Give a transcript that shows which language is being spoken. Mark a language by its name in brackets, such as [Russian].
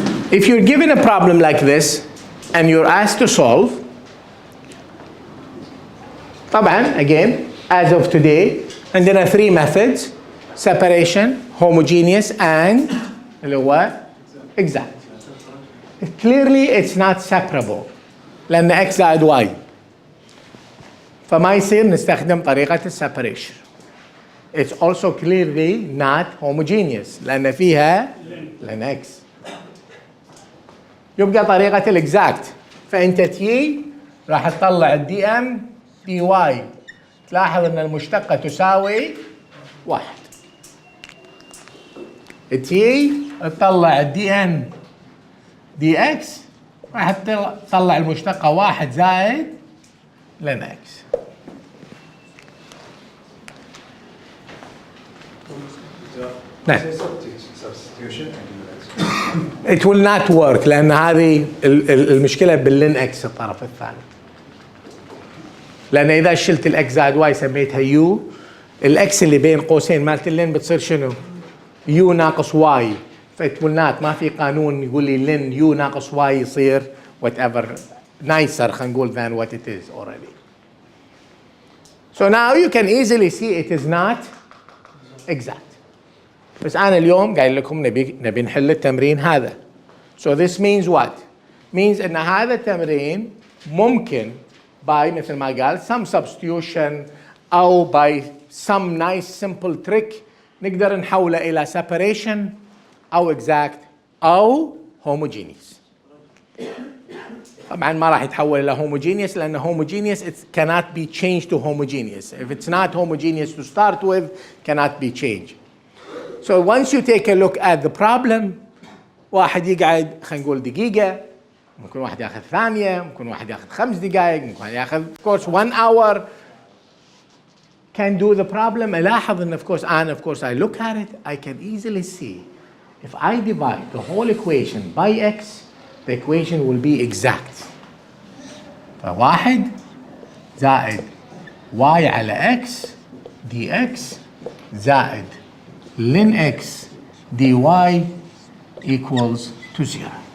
[English] If you're given a problem like this and you're asked to solve, طبعا again as of today [Arabic] عندنا [English] 3 methods: separation, homogeneous and اللي هو exact. Clearly it's not separable [Arabic] لأن x زائد y فما يصير نستخدم طريقة [English] separation. It's also clearly not homogeneous [Arabic] لأن فيها [English] ln x. [Arabic] يبقى طريقة الإكزاكت فأنت تي راح تطلع الدي ام دي واي تلاحظ أن المشتقة تساوي 1. تي تطلع الدي ان دي اكس راح تطلع المشتقة 1 زائد [English] ln x. [Arabic] نعم. [English] Substitution. It will not work [Arabic] لأن هذه المشكلة باللين اكس الطرف الثاني. لأن إذا شلت الاكس زائد واي سميتها يو، الاكس اللي بين قوسين مالت اللين بتصير شنو؟ يو ناقص واي. فإت will not، ما في قانون يقول لي لين يو ناقص واي يصير whatever nicer خلينا نقول [English] than what it is already. So now you can easily see it is not exact. [Arabic] بس أنا اليوم قايل لكم نبي نحل التمرين هذا. [English] So this means what? [Arabic] Means إن هذا التمرين ممكن by مثل ما قال some substitution أو by some nice simple trick نقدر نحوله إلى separation أو exact أو homogeneous. طبعا ما راح يتحول إلى homogeneous لأن homogeneous [English] it cannot be changed to homogeneous. If it's not homogeneous to start with, cannot be changed. So once you take a look at the problem, [Arabic] واحد يقعد خلينا نقول دقيقة، ممكن واحد ياخذ ثانية، ممكن واحد ياخذ 5 دقائق، ممكن واحد ياخذ [English] of course 1 hour. Can do the problem. [Arabic] ألاحظ إن [English] of course and of course I look at it, I can easily see if I divide the whole equation by x, the equation will be exact. [Arabic] فواحد زائد y على x dx زائد ln x dy [English] equals to 0.